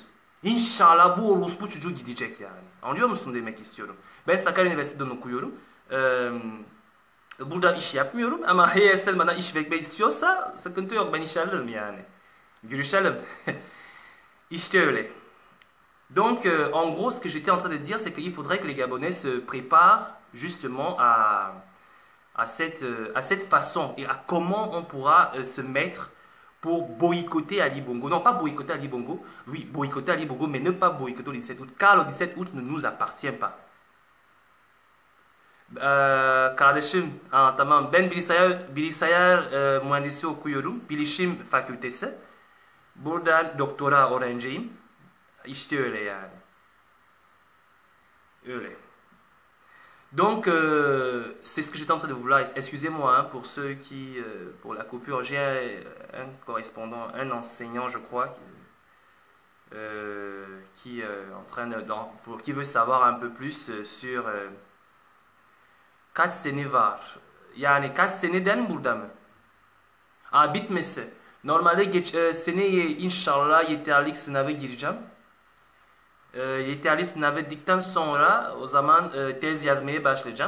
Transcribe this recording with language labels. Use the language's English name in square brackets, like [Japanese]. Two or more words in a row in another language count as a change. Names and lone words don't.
[Turkish] İnşallah bu orospu çocuğu gidecek yani. Anlıyor musun demek istiyorum. Ben Sakarya Üniversitesi'nden okuyorum. Burada iş yapmıyorum ama HSL bana iş vermek istiyorsa sıkıntı yok. Ben iş alırım yani. Görüşelim. İşte öyle. [French] Donc, en gros, ce que j'étais en train de dire, c'est qu'il faudrait que les Gabonais se préparent justement à cette façon et à comment on pourra se mettre pour boycotter Ali Bongo. Non, pas boycotter Ali Bongo, oui, boycotter Ali Bongo, mais ne pas boycotter le 17 août, car le 17 août ne nous appartient pas. [Turkish] Kardeşim, tamam, ben bilgisayar mühendisi okuyorum, bilişim fakültesi. Buradan doktora öğrenciyim. İşte öyle yani. Öyle. [French] Donc, c'est ce que j'étais en train de vous dire. Excusez-moi hein, pour ceux qui, pour la coupure, j'ai un correspondant, un enseignant, je crois, qui qui veut savoir un peu plus sur [Turkish] kaç sene var. Yani kaç seneden burada mı? Bitmesi. Normalde seneye inşallah yeterlilik sınavı gireceğim. Yeterli sınav verdikten sonra o zaman tez yazmaya başlayacağım.